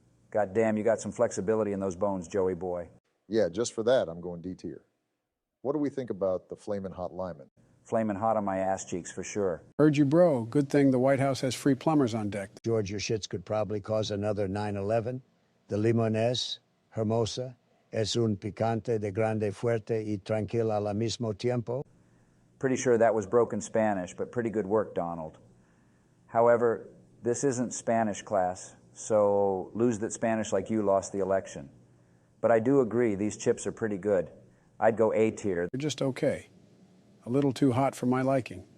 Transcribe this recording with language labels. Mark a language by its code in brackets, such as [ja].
[en] God damn, you got some flexibility in those bones, Joey boy. Yeah, just for that, I'm going D tier. What do we think about the Flamin' Hot Lyman? Flamin' hot on my ass cheeks for sure. Heard you, bro. Good thing the White House has free plumbers on deck. George, your shits could probably cause another 9/11. [es] The limones, hermosa, es un picante de grande fuerte y tranquila al mismo tiempo. [en] Pretty sure that was broken Spanish, but pretty good work, Donald. However, this isn't Spanish class, so lose that Spanish like you lost the election. But I do agree, these chips are pretty good. I'd go A tier. They're just okay. A little too hot for my liking.